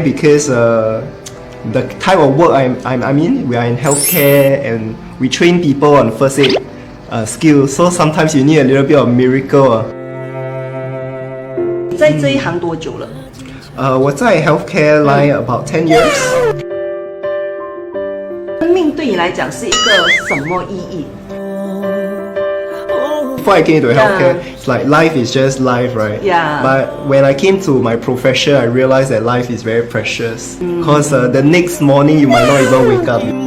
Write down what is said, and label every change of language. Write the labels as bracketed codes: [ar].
[en] Because the type of work I'm in, we are in healthcare and we train people on first aid skills. So sometimes you need a little bit of miracle. [zh] 你在这一行多久了？我在 [en] healthcare line about 10 years. [zh] 生命对你来讲是一个什么意义？ [en] Before I came to healthcare, it's like life is just life, right? Yeah. But when I came to my profession, I realized that life is very precious. Because the next morning you might not even wake up.